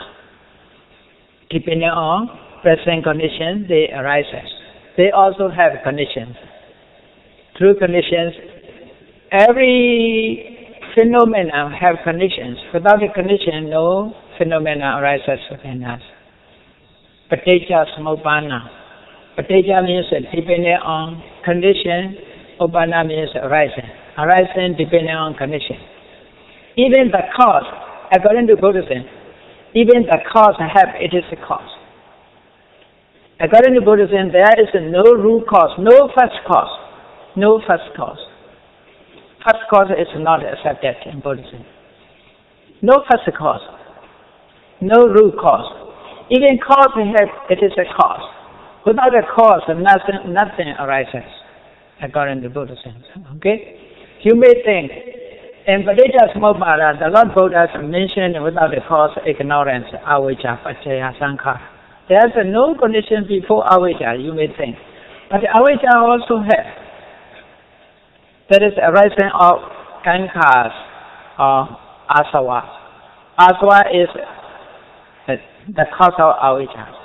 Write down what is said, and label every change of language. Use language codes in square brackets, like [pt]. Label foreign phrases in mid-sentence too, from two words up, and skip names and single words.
[en] Depending on present conditions, they arise. They also have conditions. Through conditions, every phenomenon have conditions. Without a condition, no phenomena arises within us. [pi] Paticca Samuppanna. [en] Paticca means depending on condition. Uppanna means arising. Arising depending on condition. Even the cause, according to Buddhism, even the cause it is a cause. According to Buddhism, there is no root cause, no first cause. No first cause. First cause is not accepted in Buddhism. No first cause. No root cause. Even cause it is a cause. Without a cause, nothing arises, according to Buddhism. Okay? You may think, in [pi] Paticca Samuppada, [en] the Lord Buddha mentioned without a cause, ignorance, [pi] avijja, paccaya, sankhara. [en] There is no condition before avijja, you may think. But avijja also has. That is arising of kankharas or asava. Asava is the cause of avijja.